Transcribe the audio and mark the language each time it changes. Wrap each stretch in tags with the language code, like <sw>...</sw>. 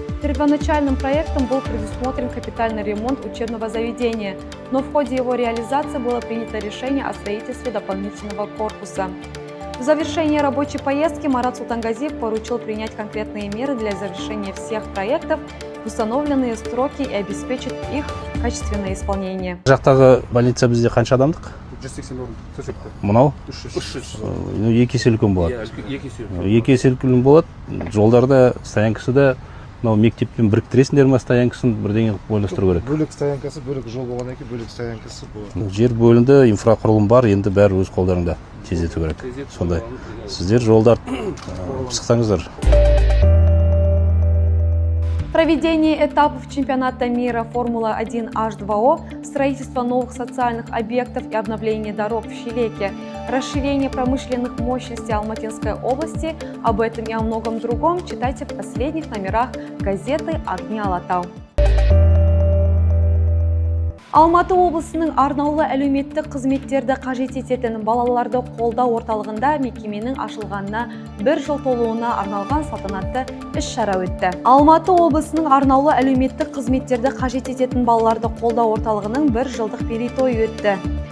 <ru>Первоначальным проектом был предусмотрен капитальный ремонт учебного заведения, но в ходе его реализации было принято решение о строительстве дополнительного корпуса. В завершении рабочей поездки Марат Султангазиев поручил принять конкретные меры для завершения всех проектов в установленные сроки и обеспечить их качественное исполнение.</ru> <kk>Жақтағы больница бізде қанша адамдық? 180 орын төсекті. Мынау? 300. Екі есе үлкен болады. Екі есе үлкен болады. Жолдарда, стоянкасы да мынау мектеппен біріктіресіңдер ме стоянкасын бірдеңе ойластыру керек. Бөлек стоянкасы, бөлек жол болғаннан кейін бөлек стоянкасы болады. Жер бөлінді, инфрақұрылым бар, енді бәрі өз қолдарында тездету керек. Сондай. Сіздер жолдар пысықтаңыздар.</kk> <ru>Проведение этапов чемпионата мира Формула-1 H2O, строительство новых социальных объектов и обновление дорог в Шелеке, расширение промышленных мощностей Алматинской области. Об этом и о многом другом читайте в последних номерах газеты «Огни Алатау».</ru> <kk>Алматы облысының арнаулы әлеуметтік қызметтерді қажет ететін балаларды қолдау орталығында мекеменің ашылғанына 1 жыл толуына арналған салтанатты іс-шара өтті. Алматы облысының арнаулы әлеуметтік қызметтерді қажет ететін балаларды қолдау орталығының 1 жылдық мерейтойы өтті.</kk>